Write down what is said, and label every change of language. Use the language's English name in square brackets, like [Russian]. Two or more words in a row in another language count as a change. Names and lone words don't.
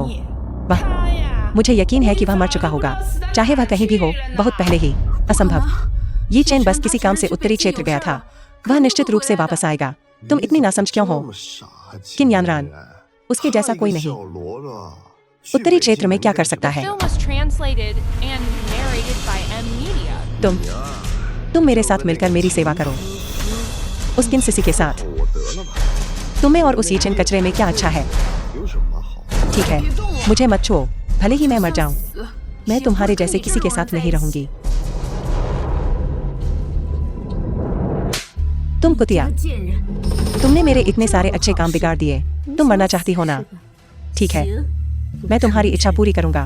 [Hindi] वाह, मुझे यकीन है कि वह मर चुका होगा, चाहे वह कहीं भी हो, बहुत पहले ही। असंभव, ये चेन बस किसी काम से उत्तरी क्षेत्र गया था। वह निश्चित रूप से वापस आएगा। तुम इतनी नासमझ क्यों हो? किन यानरान, उसके जैसा कोई नहीं। उत्तरी क्षेत्र में क्या कर सकता है? [English] Film was translated and narrated by Media. [Hindi] तुम मेरे साथ मिलकर मेरी सेवा करो। उस किन सिसी के साथ। [Chinese] 我得了吧， [Hindi] तुम्हें और उस यीचेन कचरे में क्या अच्छा है? [Chinese] 有什么好？ [Hindi] ठीक है, मुझे मत छुओ, भले ही मैं मर जाऊं। मैं तुम्हारे जैसे किसी के साथ नहीं रहूंगी। तुम कुतिया, तुमने मेरे इतने सारे अच्छे काम बिगाड़ दिए। तुम मरना चाहती हो ना? ठीक है, मैं तुम्हारी इच्छा पूरी करूंगा।